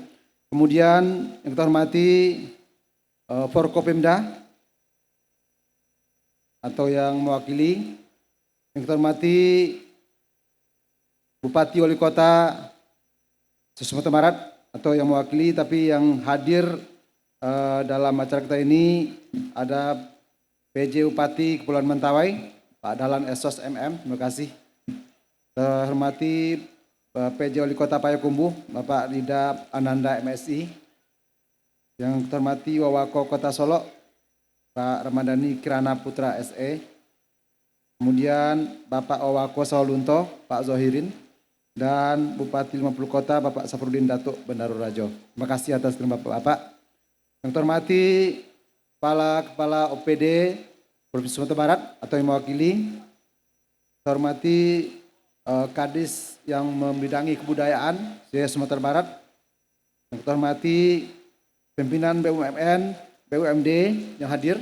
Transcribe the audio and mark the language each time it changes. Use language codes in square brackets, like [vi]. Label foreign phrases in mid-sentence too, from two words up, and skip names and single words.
[id] Kemudian yang kita hormati Forkopimda atau yang mewakili, yang kita hormati Bupati Wali Kota Sumatera Barat atau yang mewakili, tapi yang hadir dalam acara kita ini ada PJ Bupati Kepulauan Mentawai, Pak Dahlan Esos MM, terima kasih. Kita hormati PJ Wali Kota Payakumbuh, Bapak Rida Ananda MSI. Yang kita hormati Wawako Kota Solo, Pak Ramadhani Kirana Putra SE. Kemudian Bapak Wawako Sawalunto, Pak Zohirin. Dan Bupati 50 Kota, Bapak Safrudin Datuk Bendaru Rajo. Terima kasih atas terima Bapak. Yang kita hormati Kepala OPD Provinsi Sumatera Barat atau yang mewakili. Kita hormati Kadis yang membidangi kebudayaan di Sumatera Barat. Yang kita hormati pimpinan BUMN, BUMD yang hadir.